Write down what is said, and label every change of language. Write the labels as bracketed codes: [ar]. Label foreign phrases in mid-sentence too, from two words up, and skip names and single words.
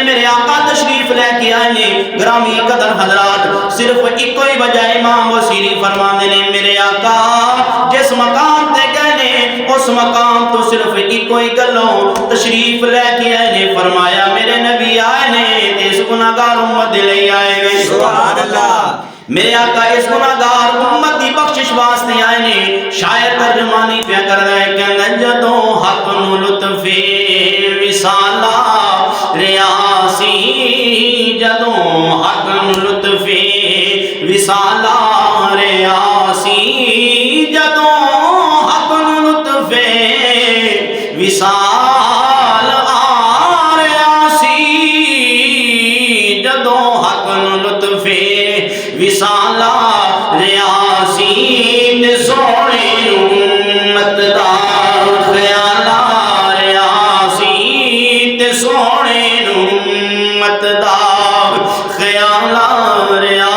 [pa] میرے آقا تشریف لے کے آئے نے۔ گرامی قدر حضرات صرف ایک کوئی وجہ امام بصیری فرماندے نے میرے آقا جس مقام تے گئے نے اس مقام تو صرف ایک کوئی گلوں تشریف لے کے آئے نے، فرمایا میرے نبی آئے نے تے اس گناہگار امت دے لئی آئے گئے۔ [ar] سبحان اللہ۔ [pa] میرے آقا اس گناہگار امت دی بخشش واسطے آئے نے۔ شاید ترجمانی پیا کر رہا ہے کہ جدوں حق نو لطف وصالہ ریاسی، جدوں حق نو لطف وصالہ ریاسی، جدوں حق نو لطف وصال ریاسی، جدوں حق نو لطف وصالہ ریاسی، تے سونے امت دا خیالہ ریاسی، تے سونے امت دا خیالہ